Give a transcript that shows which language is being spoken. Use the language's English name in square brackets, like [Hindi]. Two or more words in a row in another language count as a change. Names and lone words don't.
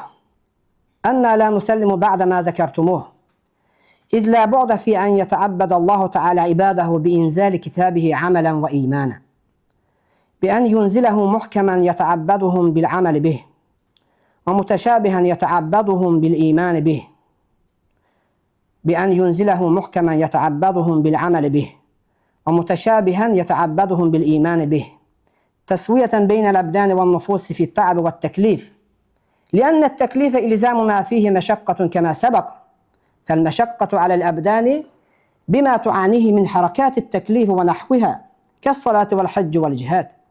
[Arabic] أنا لا نسلم بعد ما ذكرتموه. إذ لا بعد في أن يتعبد الله تعالى عباده بإنزال كتابه عملا وإيمانا. بأن ينزله محكما يتعبدهم بالعمل به. ومتشابها يتعبدهم بالإيمان به. بأن ينزله محكما يتعبدهم بالعمل به ومتشابها يتعبدهم بالإيمان به تسوية بين الأبدان والنفوس في التعب والتكليف لأن التكليف إلزام ما فيه مشقة كما سبق فالمشقة على الأبدان بما تعانيه من حركات التكليف ونحوها كالصلاة والحج والجهاد